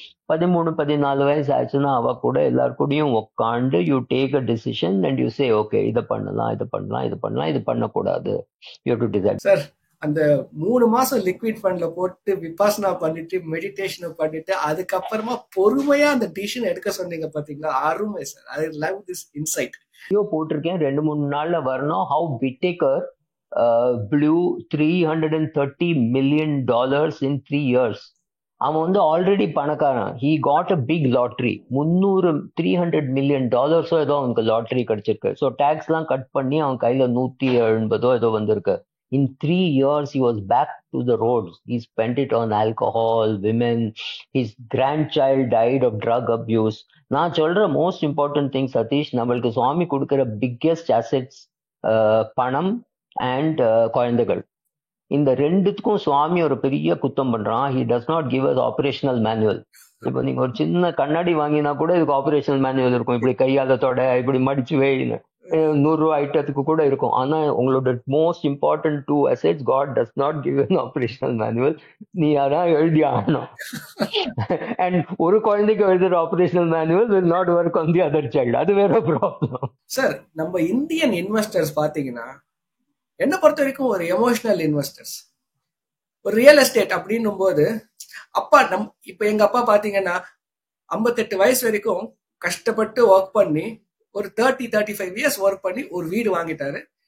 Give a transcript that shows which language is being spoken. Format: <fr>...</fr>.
<ta>13-14 வயசு ஆயிடுச்சுன்னா அவ கூட எல்லார் கூடயும் உட்காந்து</ta> <en>you take a decision and you say okay</en> <ta>இதை பண்ணலாம் இது பண்ணலாம் இது பண்ணலாம் இது பண்ணக்கூடாது,</ta> <en>You have to decide.</en> <ta>Sir அந்த 3 மாசம் லிக்விட் ஃபண்ட்ல போட்டு விபாசனா பண்ணிட்டு மெடிடேஷன் பண்ணிட்டு அதுக்கப்புறமா பொறுமையா அந்த டிசிஷன் எடுக்க சொன்னீங்க பாத்தீங்களா, அருமை sir.</ta> <en>I love this insight.</en> <ta>போட்டிருக்கேன் 2-3 நாள்ல வரணும்.</ta> <en>How Whittaker blew $330 million in 3 years.</en> <ta>அவன் வந்து ஆல்ரெடி பணக்காரன்.</ta> <en>He got a big lottery.</en> <ta>$300 million ஏதோ அவனுக்கு லாட்ரி கிடைச்சிருக்கு. ஸோ டேக்ஸ்லாம் கட் பண்ணி அவன் கையில 180 ஏதோ வந்திருக்கு.</ta> <en>In 3 years, he was back to the roads. He spent it on alcohol, women. His grandchild died of drug abuse.</en> <ta>நான் சொல்ற மோஸ்ட் இம்பார்ட்டன்ட் திங் சதீஷ், நம்மளுக்கு சுவாமி கொடுக்கிற பிக்கெஸ்ட் அசெட்ஸ் பணம் அண்ட் குழந்தைகள். இந்த ரெண்டுத்துக்கும் சுவாமி ஒரு பெரிய குத்தம் பண்றான்.</ta> <en>He does not give us operational manual.</en> <ta>இப்போ நீங்க ஒரு சின்ன கண்ணாடி வாங்கினா கூட இதுக்கு ஆபரேஷனல் மேனுவல் இருக்கும், இப்படி கையால தொட, இப்படி மடிச்சு வைன்னு, 100 ரூபா ஐட்டத்துக்கு கூட இருக்கும். ஆனா உங்களோட</ta> <en>Most important 2 assets God does not give an operational manual.</en> <ta>நீ அதான் எழுதி ஆகணும். அண்ட் ஒரு குழந்தைக்கு எழுதுற operational manual</ta> <en>will not work on the other child.</en> <ta>அது வேற ப்ராப்ளம். சார் நம்ம இந்தியன் இன்வெஸ்டர்ஸ் பாத்தீங்கன்னா என்ன பொறுத்த வரைக்கும் ஒரு எமோஷனல் இன்வெஸ்டர்ஸ். ஒரு ரியல் எஸ்டேட் அப்படின்னும் போது அப்பா இப்ப எங்க அப்பா பாத்தீங்கன்னா 58 வயசு வரைக்கும் கஷ்டப்பட்டு ஒர்க் பண்ணி ஒரு 30-35 இயர்ஸ் ஒர்க் பண்ணி ஒரு வீடு வாங்கிட்டாரு.</ta>